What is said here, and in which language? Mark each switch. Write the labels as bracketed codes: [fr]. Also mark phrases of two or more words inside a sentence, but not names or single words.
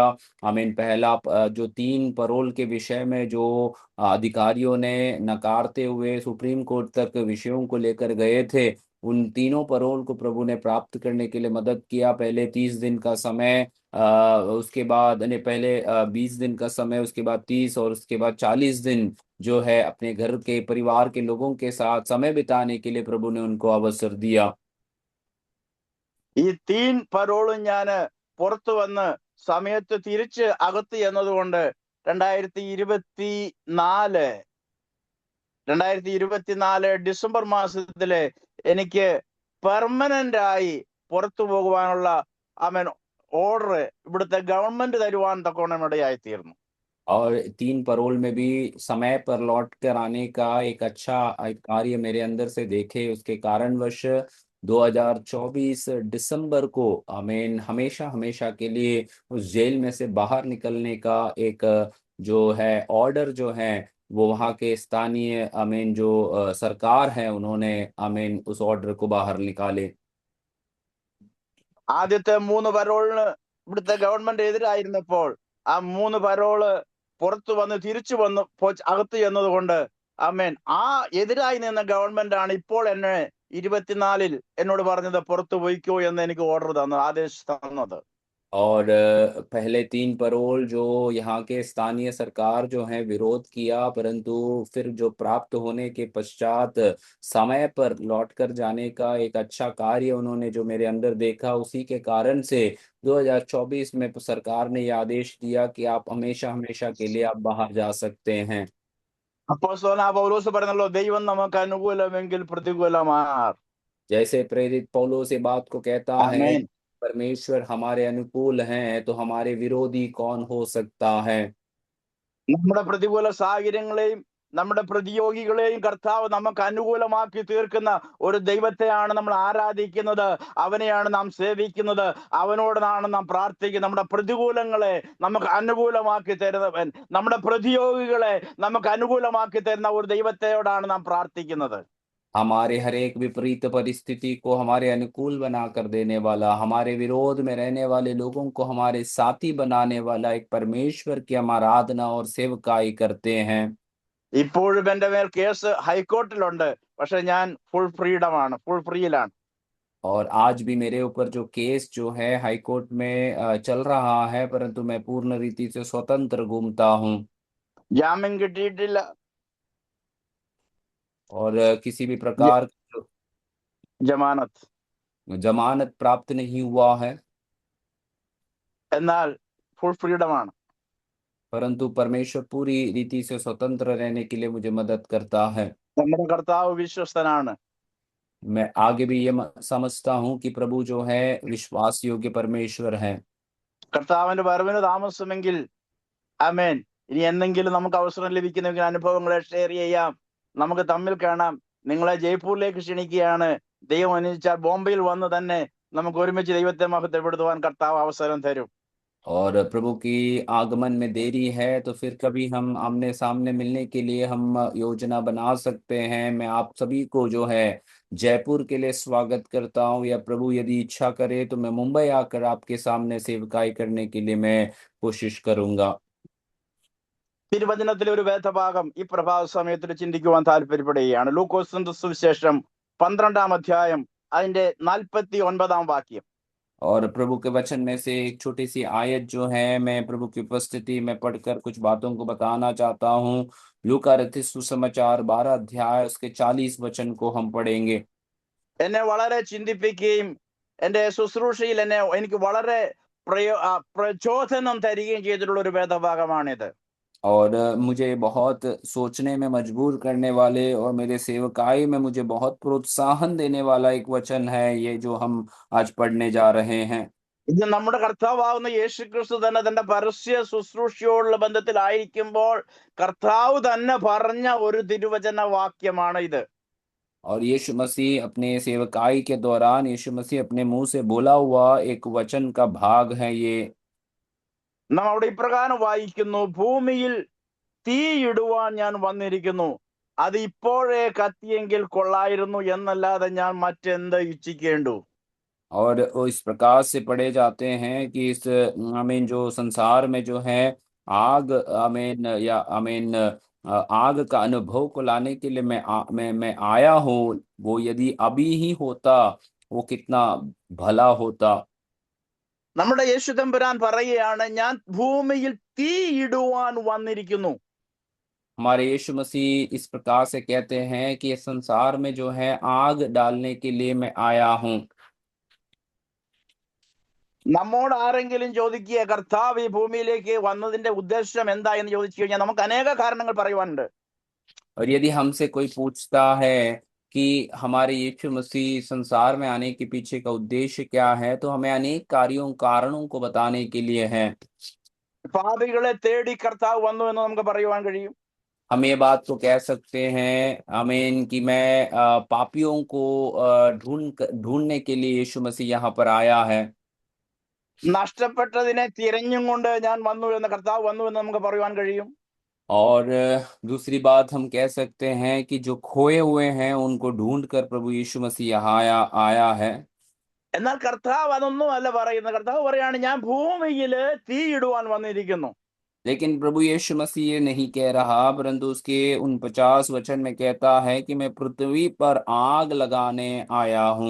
[hi] आमीन पहला जो 3 परोल के विषय में जो अधिकारियों ने नकारते हुए सुप्रीम कोर्ट तक विषयों को लेकर गए थे, उन तीनों परोल को प्रभु ने प्राप्त करने के लिए मदद किया। पहले 30 दिन का समय, उसके बाद यानी पहले 20 दिन का समय, उसके बाद 30 और उसके बाद 40 दिन जो है अपने घर के परिवार के लोगों के साथ समय बिताने के लिए प्रभु ने उनको अवसर दिया। [ml] ഈ തീൻ പരോളും ഞാൻ പുറത്തു വന്ന് സമയത്ത് തിരിച്ച് അകത്ത് എന്നതുകൊണ്ട് 2024 ഡിസംബർ മാസത്തില് എനിക്ക് പെർമനന്റ് ആയി പുറത്തു പോകുവാനുള്ള ഓർഡർ ഇവിടുത്തെ ഗവൺമെന്റ് തരുവാൻ തക്കോണം ഇടയായി തീർന്നു. [hi] और 3 परोल में भी समय पर लौट कर आने का एक अच्छा एक कार्य मेरे अंदर से देखे, उसके कारणवश 2024 दिसंबर को आमीन हमेशा हमेशा के लिए उस जेल में से बाहर निकलने का एक जो है ऑर्डर जो है वो वहाँ के स्थानीय आमीन जो सरकार है उन्होंने आमीन उस ऑर्डर को बाहर निकाले। [ml] ആദ്യത്തെ 3 പരോളിന് ഇവിടുത്തെ ഗവൺമെന്റ് എതിരായിരുന്നപ്പോൾ ആ 3 പരോള് പുറത്തു വന്ന് തിരിച്ചു വന്ന് അകത്ത് ചെന്നത് കൊണ്ട് ആമേൻ ആ എതിരായി നിന്ന ഗവൺമെന്റ് ആണ് ഇപ്പോൾ എന്നെ 24 എന്നോട് പറഞ്ഞത് പുറത്തു പോയിക്കോ എന്ന് എനിക്ക് ഓർഡർ തന്നത്, ആദേശം തന്നത്. [hi] और पहले 3 परोल जो यहाँ के स्थानीय सरकार जो है विरोध किया, परंतु फिर जो प्राप्त होने के पश्चात समय पर लौट कर जाने का एक अच्छा कार्य उन्होंने जो मेरे अंदर देखा, उसी के कारण से 2024 में सरकार ने ये आदेश दिया कि आप हमेशा हमेशा के लिए आप बाहर जा सकते हैं। [ml] അപ്പോസ്തലനായ പൗലോസ് പറഞ്ഞല്ലോ, ദൈവം നമുക്ക് അനുകൂലമെങ്കിൽ പ്രതികൂലമാർ. [hi] जैसे प्रेरित पौलुस इस बात को कहता है, [ml] ആമേൻ. [hi] परमेश्वर हमारे अनुकूल हैं तो हमारे विरोधी कौन हो सकता है। [ml] നമ്മുടെ പ്രതികൂല സാഹചര്യങ്ങളെയും നമ്മുടെ പ്രതിയോഗികളെയും കർത്താവ് നമുക്ക് അനുകൂലമാക്കി തീർക്കുന്ന ഒരു ദൈവത്തെയാണ് നമ്മൾ ആരാധിക്കുന്നത്, അവനെയാണ് നാം സേവിക്കുന്നത്, അവനോടാണ് നാം പ്രാർത്ഥിക്കുന്നത്. നമ്മുടെ പ്രതികൂലങ്ങളെ നമുക്ക് അനുകൂലമാക്കി തരുന്നവൻ, നമ്മുടെ പ്രതിയോഗികളെ നമുക്ക് അനുകൂലമാക്കി തരുന്ന ഒരു ദൈവത്തെയോടാണ് നാം പ്രാർത്ഥിക്കുന്നത്. [hi] हमारे हर एक विपरीत परिस्थिति को हमारे अनुकूल बनाकर देने वाला, हमारे विरोध में रहने वाले लोगों को हमारे साथी बनाने वाला एक परमेश्वर की हम आराधना और सेवकाई करते हैं। [ml] ഇപ്പോഴും എന്റെ മേൽ കേസ് ഹൈക്കോർട്ടിലുണ്ട്, പക്ഷെ ഞാൻ [en] full freedomആണ്, full freeയിലാണ്. [hi] और आज भी मेरे ऊपर जो केस जो है [en] high court [hi] में चल रहा है, परंतु मैं पूर्ण रीति से स्वतंत्र घूमता हूँ [ml] ജാമ്യം കിട്ടിയിട്ടില്ല, [hi] और किसी भी प्रकार की [ml] ജമാനത്ത്, [hi] जमानत प्राप्त नहीं हुआ है, [ml] എന്നാൽ [en] full freedomആണ്. [hi] परंतु परमेश्वर पूरी रीति से स्वतंत्र रहने के लिए मुझे मदद करता है। [ml] നമ്മുടെ കർത്താവ് വിശ്വസ്തനാണ്. [hi] मैं आगे भी ये समझता हूँ कि प्रभु जो है विश्वास योग्य परमेश्वर है। [ml] കർത്താവിന്റെ വരവിന് താമസമെങ്കിൽ ആമേൻ ഇനി എന്തെങ്കിലും നമുക്ക് അവസരം ലഭിക്കുന്നെങ്കിൽ അനുഭവങ്ങളെ ഷെയർ ചെയ്യാം, നമുക്ക് തമ്മിൽ കാണാം. നിങ്ങളെ ജയ്പൂരിലേക്ക് ക്ഷണിക്കുകയാണ്. ദൈവം അനുവദിച്ചാൽ ബോംബെയിൽ വന്ന് തന്നെ നമുക്ക് ഒരുമിച്ച് ദൈവത്തെ മഹത്വപ്പെടുത്തുവാൻ കർത്താവ് അവസരം തരും. [hi] और प्रभु की आगमन में देरी है तो फिर कभी हम आमने सामने मिलने के लिए हम योजना बना सकते हैं। मैं आप सभी को जो है जयपुर के लिए स्वागत करता हूँ, या प्रभु यदि इच्छा करे तो मैं मुंबई आकर आपके सामने सेवकाई करने के लिए मैं कोशिश करूंगा। [ml] തിരുവചനത്തിലെ ഒരു വേദഭാഗം ഈ പ്രഭാത സമയത്തിൽ ചിന്തിക്കുവാൻ താല്പര്യപ്പെടുകയാണ്. ലൂക്കോസിന്റെ സുവിശേഷം 12-ാം അധ്യായം അതിന്റെ 49-ാം വാക്യം. [hi] और प्रभु के वचन में से एक छोटी सी आयत जो है मैं प्रभु की उपस्थिति में पढ़कर कुछ बातों को बताना चाहता हूँ। लूका रचित सुसमाचार 12 अध्याय उसके 40 वचन को हम पढ़ेंगे। [ml] എന്നെ വളരെ ചിന്തിപ്പിക്കുകയും എന്റെ ശുശ്രൂഷയിൽ എനിക്ക് വളരെ പ്രചോദനം തരികയും ചെയ്തിട്ടുള്ള ഒരു വേദഭാഗമാണിത്. [hi] और मुझे बहुत सोचने में मजबूर करने वाले और मेरे सेवकाई में मुझे बहुत प्रोत्साहन देने वाला एक वचन है ये जो हम आज पढ़ने जा रहे हैं। [ml] ഇത് നമ്മുടെ കർത്താവാകുന്ന യേശു ക്രിസ്തു തന്നെ തന്റെ പരസ്യ ശുശ്രൂഷയോടുള്ള ബന്ധത്തിലായിരിക്കുമ്പോൾ കർത്താവ് തന്നെ പറഞ്ഞ ഒരു തിരുവചന വാക്യമാണ് ഇത്. [hi] और यीशु मसीह अपने सेवकाई के दौरान यीशु मसीह अपने मुंह से बोला हुआ एक वचन का भाग है ये। [ml] നാം അവിടെ ഇപ്രകാരം വായിക്കുന്നു, ഭൂമിയിൽ തീയിടുവാൻ ഞാൻ വന്നിരിക്കുന്നു, അത് ഇപ്പോഴേ കത്തിയെങ്കിൽ കൊള്ളായിരുന്നു എന്നല്ലാതെ ഞാൻ മറ്റെന്ത് ഇച്ഛിക്കേണ്ടു. [hi] और इस प्रकार से पढ़े जाते हैं कि इस आमीन जो संसार में जो है आग आमीन या आमीन आग का अनुभव को लाने के लिए मैं आया हूँ, वो यदि अभी ही होता वो कितना भला होता। [ml] നമ്മുടെ യേശു തമ്പുരാൻ പറയുകയാണ്, ഞാൻ ഭൂമിയിൽ തീയിടുവാൻ വന്നിരിക്കുന്നു. [hi] हमारे यीशु मसीह इस प्रकार से कहते हैं कि इस संसार में जो है आग डालने के लिए मैं आया हूँ। [ml] നമ്മോട് ആരെങ്കിലും ചോദിക്കുക, കർത്താവ് ഈ ഭൂമിയിലേക്ക് വന്നതിന്റെ ഉദ്ദേശം എന്താ എന്ന് ചോദിച്ചു കഴിഞ്ഞാൽ നമുക്ക് അനേക കാരണങ്ങൾ പറയുവാനുണ്ട്. [hi] और यदि हमसे कोई पूछता है कि हमारे यीशु मसीह संसार में आने के पीछे का उद्देश्य क्या है, तो हमें अनेक कारणों को बताने के लिए है। [ml] പാപികളെ തേടി കർത്താവ് വന്നു എന്ന് നമുക്ക് പറയുവാൻ കഴിയും. [hi] हम ये बात तो कह सकते हैं आमीन कि मैं पापियों को ढूंढने के लिए यीशु मसीह यहाँ पर आया है। [ml] നഷ്ടപ്പെട്ടതിനെ തിരഞ്ഞും കൊണ്ട് ഞാൻ വന്നു എന്ന് കർത്താവ് വന്നു എന്ന് നമുക്ക് പറയുവാൻ കഴിയും. [hi] और दूसरी बात हम कह सकते हैं कि जो खोए हुए हैं उनको ढूंढ कर प्रभु यीशु मसीह यहाँ आया है। [ml] എന്നാൽ കർത്താവ് അതൊന്നും അല്ല പറയുന്നത്. കർത്താവ് പറയാണ്, ഞാൻ ഭൂമിയില് തീയിടുവാൻ വന്നിരിക്കുന്നു. [hi] लेकिन प्रभु यीशु मसीह ये नहीं कह रहा, परंतु उसके 49 वचन में कहता है कि मैं पृथ्वी पर आग लगाने आया हूँ।